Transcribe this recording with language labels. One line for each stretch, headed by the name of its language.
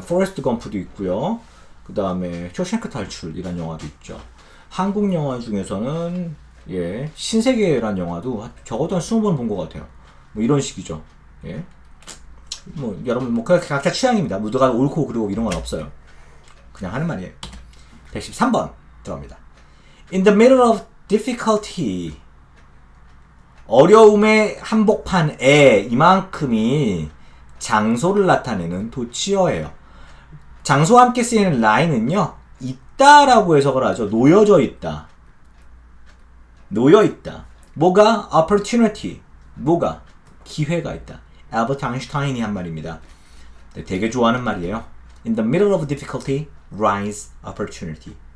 Korean: 포레스트 검프도 있고요. 그 다음에 쇼생크 탈출이란 영화도 있죠. 한국 영화 중에서는 신세계란 영화도 적어도 한 20번 본 것 같아요. 이런 식이죠. 예. 여러분 각자 취향입니다. 누가 옳고 그르고 이런 건 없어요. 그냥 하는 말이에요. 113번 들어갑니다.
English: In the middle of difficulty.
Korean: 어려움의 한복판에 이만큼이 장소를 나타내는 도치어예요. 장소와 함께 쓰이는 line은요, 있다라고 해석을 하죠. 놓여져 있다. 놓여 있다. 뭐가? opportunity. 뭐가? 기회가 있다. 알버트 아인슈타인이 한 말입니다. 되게 좋아하는 말이에요.
English: In the middle of difficulty, rise opportunity.